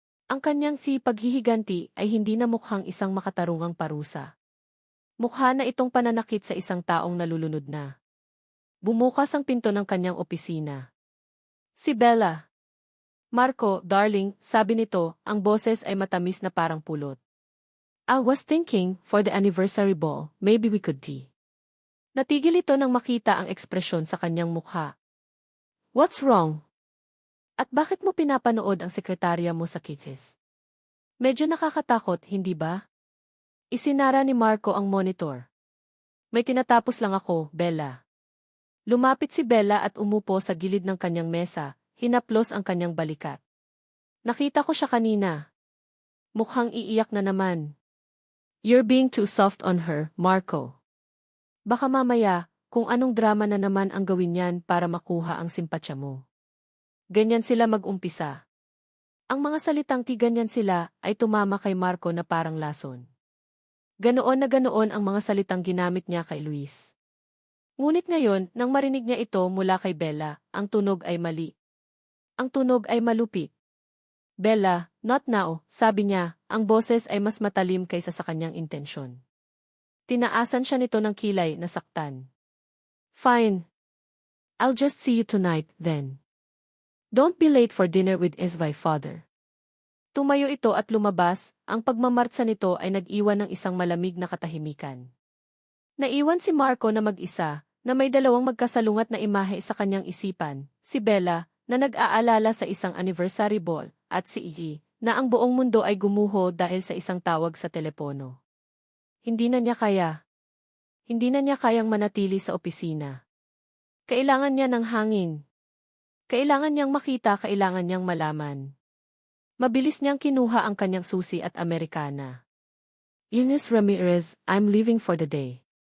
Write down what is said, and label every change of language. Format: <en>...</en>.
<tl>Ang kanyang paghihiganti ay hindi na mukhang isang makatarungang parusa. Mukha na itong pananakit sa isang taong nalulunod na. Bumukas ang pinto ng kanyang opisina. Si Bella. Marco, darling, sabi nito, ang boses ay matamis na parang pulot.</tl> <en>I was thinking, for the anniversary ball, maybe we could tea.</en> <tl>Natigil ito nang makita ang ekspresyon sa kanyang mukha.</tl> <en>What's wrong?</en> <tl>At bakit mo pinapanood ang sekretarya mo sa kikis? Medyo nakakatakot, hindi ba? Isinara ni Marco ang monitor. May tinatapos lang ako, Bella. Lumapit si Bella at umupo sa gilid ng kanyang mesa, hinaplos ang kanyang balikat. Nakita ko siya kanina. Mukhang iiyak na naman.</tl> <en>You're being too soft on her, Marco.</en> <tl>Baka mamaya, kung anong drama na naman ang gawin niyan para makuha ang simpatsya mo. Ganyan sila mag-umpisa. Ang mga salitang ganyan sila ay tumama kay Marco na parang lason. Ganoon na ganoon ang mga salitang ginamit niya kay Luis. Ngunit ngayon, nang marinig niya ito mula kay Bella, ang tunog ay mali. Ang tunog ay malupit.</tl> <en>Bella, not now,</en> <tl>sabi niya, ang boses ay mas matalim kaysa sa kanyang intensyon. Tinaasan siya nito ng kilay na saktan.</tl> <en>Fine. I'll just see you tonight, then. Don't be late for dinner with my father.</en> <tl>Tumayo ito at lumabas, ang pagmamartsa nito ay nag-iwan ng isang malamig na katahimikan. Naiwan si Marco na mag-isa, na may dalawang magkasalungat na imahe sa kanyang isipan, si Bella, na nag-aalala sa isang anniversary ball, at si Iggy, na ang buong mundo ay gumuho dahil sa isang tawag sa telepono. Hindi na niya kaya. Hindi na niya kayang manatili sa opisina. Kailangan niya ng hangin. Kailangan niyang makita, kailangan niyang malaman. Mabilis niyang kinuha ang kanyang susi at Amerikana.</tl> <en>Ines Ramirez, I'm leaving for the day.</en>